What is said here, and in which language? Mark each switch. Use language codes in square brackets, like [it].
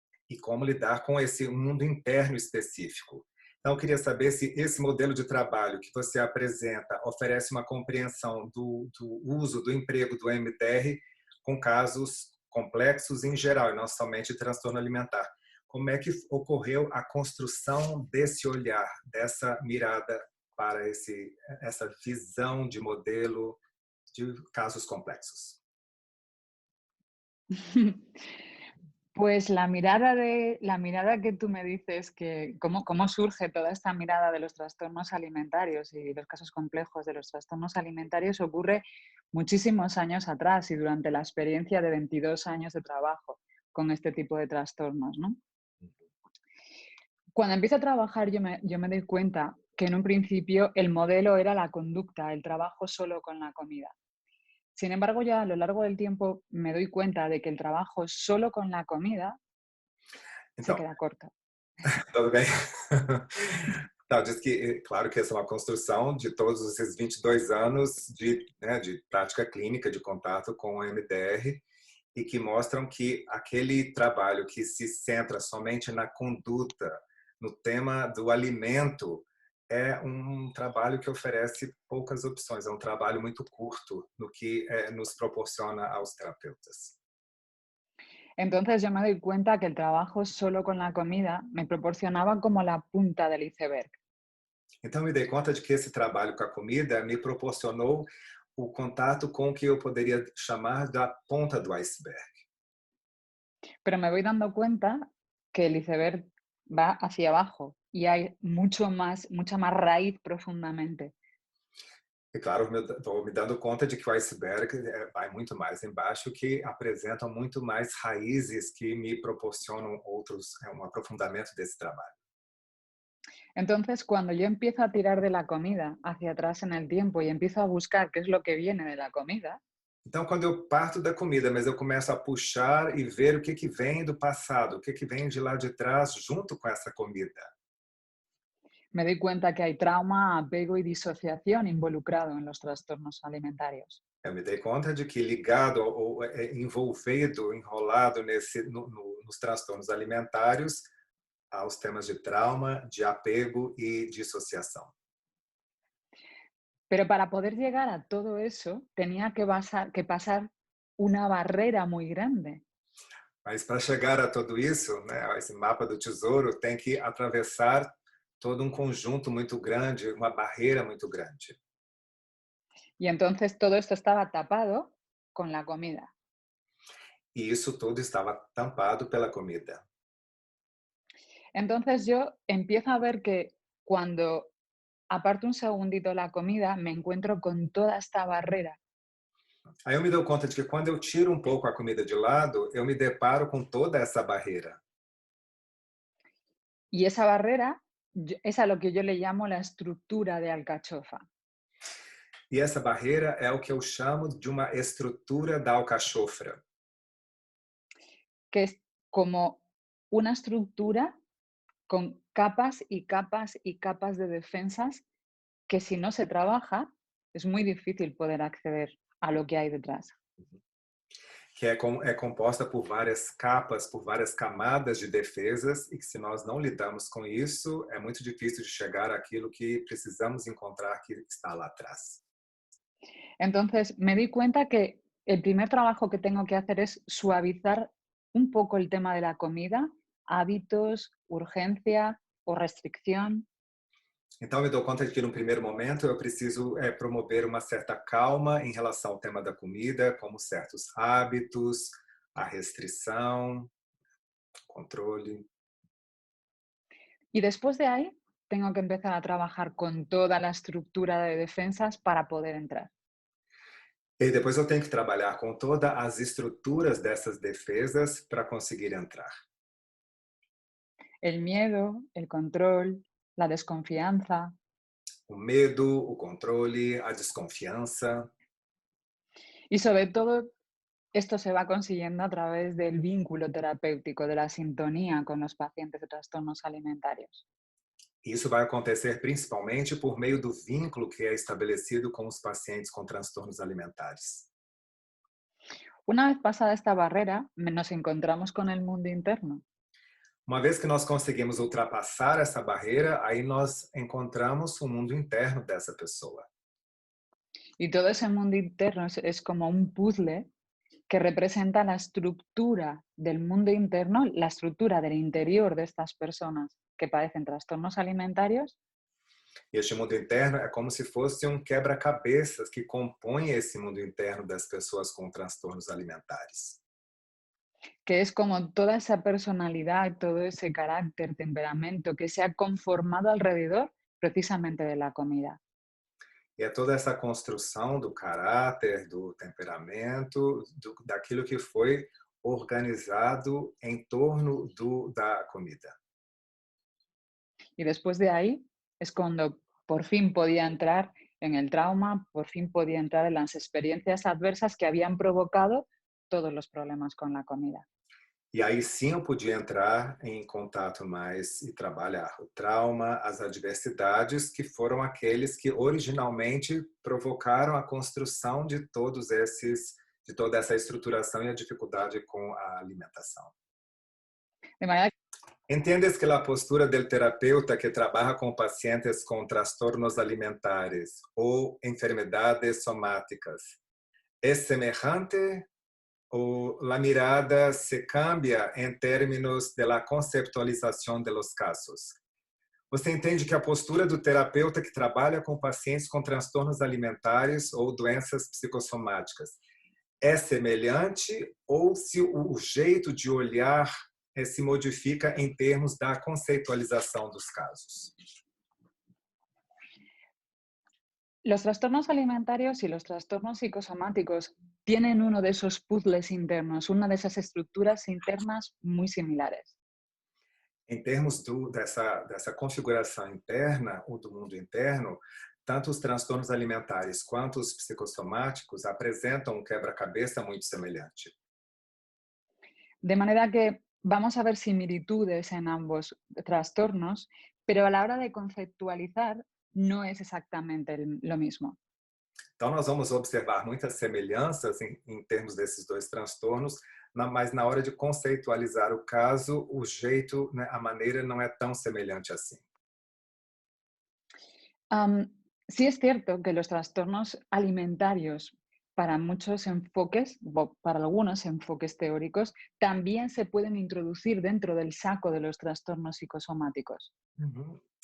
[pt] e como lidar com esse mundo interno específico. Então, eu queria saber se esse modelo de trabalho que você apresenta oferece uma compreensão do uso, do emprego do EMDR com casos complexos em geral, e não somente transtorno alimentar. Como é que ocorreu a construção desse olhar, dessa mirada para essa visão de modelo de casos complexos? [es] Pues la mirada que tú me dices, que cómo surge toda esta mirada de los trastornos alimentarios y los casos complejos de los trastornos alimentarios ocurre muchísimos años atrás y durante la experiencia de 22 años de trabajo con este tipo de trastornos, ¿no? Cuando empiezo a trabajar yo me doy cuenta que en un principio el modelo era la conducta, el trabajo solo con la comida. Sin embargo, ya a lo largo del tiempo me doy cuenta de que el trabajo solo con la comida se [pt] Então, [es] queda corto. [pt] tudo bem? Não, diz que, claro que essa é uma construção de todos esses 22 anos de prática clínica, de contato com o MDR, e que mostram que aquele trabalho que se centra somente na conduta, no tema do alimento, é um trabalho que oferece poucas opções, é um trabalho muito curto no que nos proporciona aos terapeutas. [es] Entonces yo me doy cuenta que el trabajo solo con la comida me proporcionaba como la punta del iceberg. [pt] Então, me dei conta de que esse trabalho com a comida me proporcionou o contato com o que eu poderia chamar da ponta do iceberg. [es] Pero me voy dando cuenta que el iceberg va hacia abajo y hay mucha más raíz profundamente. [pt] E claro, estou me dando conta de que o iceberg vai muito mais embaixo, que apresentam muito mais raízes que me proporcionam um aprofundamento desse trabalho. [es] Entonces, cuando yo empiezo a tirar de la comida hacia atrás en el tiempo y empiezo a buscar qué es lo que viene de la comida, [pt] Então, quando eu parto da comida, mas eu começo a puxar e ver o que vem do passado, o que vem de lá de trás junto com essa comida. [es] me doy cuenta que hay trauma, apego y disociación involucrado en los trastornos alimentarios. [pt] Eu me dei conta de que ligado ou envolvido, enrolado nos transtornos alimentares, aos temas de trauma, de apego e dissociação. [es] Pero para poder llegar a todo eso, tenía que pasar una barrera muy grande. [pt] Mas para chegar a tudo isso, né, esse mapa do tesouro tem que atravessar todo um conjunto muito grande, uma barreira muito grande. [es] Y entonces todo esto estaba tapado con la comida. [pt] E isso tudo estava tampado pela comida. [es] Entonces yo empiezo a ver que cuando aparto un segundito la comida, me encuentro con toda esta barrera. [pt] Aí eu me dou conta de que quando eu tiro um pouco a comida de lado, eu me deparo com toda essa barreira. [es] Y esa barrera es a lo que yo le llamo la estructura de alcachofa. [pt] E essa barreira é o que eu chamo de uma estrutura da alcachofra. [es] Que es como una estructura con capas y capas y capas de defensas que si no se trabaja es muy difícil poder acceder a lo que hay detrás. [pt] Que é composta por várias capas, por várias camadas de defesas, e que se nós não lidamos com isso, é muito difícil de chegar àquilo que precisamos encontrar que está lá atrás. [es] Entonces me di cuenta que el primer trabajo que tengo que hacer es suavizar un poco el tema de la comida, hábitos, urgencia o restricción. [pt] Então, me dou conta de que, no primeiro momento, eu preciso promover uma certa calma em relação ao tema da comida, como certos hábitos, a restrição, controle. [es] Y después de ahí tengo que empezar a trabajar con toda la estructura de defensas para poder entrar. [pt] E depois eu tenho que trabalhar com todas as estruturas dessas defesas para conseguir entrar. [es] El miedo, el control, la desconfianza. [pt] O medo, o controle, a desconfiança. [es] Y sobre todo, esto se va consiguiendo a través del vínculo terapéutico, de la sintonía con los pacientes de trastornos alimentarios. [pt] Isso vai acontecer principalmente por meio do vínculo que é estabelecido com os pacientes com transtornos alimentares. [es] Una vez pasada esta barrera, nos encontramos con el mundo interno. [pt] Uma vez que nós conseguimos ultrapassar essa barreira, aí nós encontramos o mundo interno dessa pessoa. [es] Y todo ese mundo interno es como un puzzle que representa la estructura del mundo interno, la estructura del interior de estas personas que padecen trastornos alimentarios. [pt] E este mundo interno é como se fosse um quebra-cabeças que compõe esse mundo interno das pessoas com transtornos alimentares. [es] Que es como toda esa personalidad, todo ese carácter, temperamento que se ha conformado alrededor precisamente de la comida. [pt] E é toda essa construção do caráter, do temperamento, daquilo que foi organizado em torno da comida. [es] Y después de ahí es cuando por fin podía entrar en el trauma, por fin podía entrar en las experiencias adversas que habían provocado todos los problemas con la comida. [pt] E aí sim eu podia entrar em contato mais e trabalhar o trauma, as adversidades, que foram aqueles que originalmente provocaram a construção de de toda essa estruturação e a dificuldade com a alimentação. [es] De manera [pt] Entendes que a postura do terapeuta que trabalha com pacientes com transtornos alimentares ou enfermidades somáticas é semelhante ou a [es] mirada se cambia [pt] em termos da conceptualização dos casos? Você entende que a postura do terapeuta que trabalha com pacientes com transtornos alimentares ou doenças psicossomáticas é semelhante ou se o jeito de olhar se modifica em termos da conceitualização dos casos? [es] los trastornos alimentarios y los trastornos psicosomáticos tienen uno de esos puzzles internos, una de esas estructuras internas muy similares. [pt] Em termos dessa configuração interna ou do mundo interno, tanto os transtornos alimentares quanto os psicossomáticos apresentam um quebra-cabeça muito semelhante. [es] De manera que vamos a ver similitudes en ambos trastornos, pero a la hora de conceptualizar no es exactamente lo mismo. [pt] Então, nós vamos observar muitas semelhanças em termos desses dois transtornos, mas na hora de conceitualizar o caso, o jeito, né, a maneira não é tão semelhante assim. [es] Sí es cierto que los trastornos alimentarios, para muchos enfoques, para algunos enfoques teóricos, también se pueden introducir dentro del saco de los trastornos psicosomáticos. Uhum.